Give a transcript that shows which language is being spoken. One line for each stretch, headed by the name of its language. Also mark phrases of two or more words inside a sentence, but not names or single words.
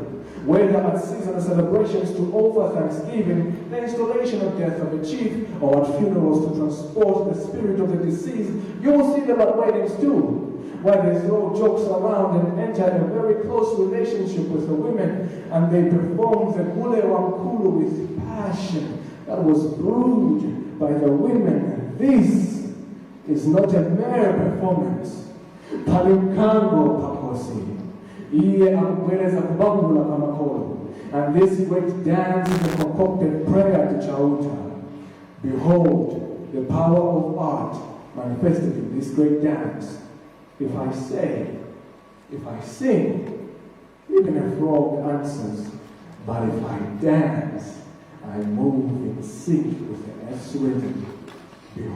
English: Whether at seasonal celebrations to offer thanksgiving, the installation of death of a chief, or at funerals to transport the spirit of the deceased, you will see them at weddings too, where they throw jokes around and enter a very close relationship with the women, and they perform the Gule with passion that was brewed by the women. This is not a mere performance.
Nyanja: Palimkango pakosi. Iye akupereza kubangula kamakolo.
English: And this great dance is a concocted prayer to Chauta. Behold, the power of art manifested in this great dance. If I say, if I sing, even a frog answers. But if I dance, I move in sync with the earth's rhythm.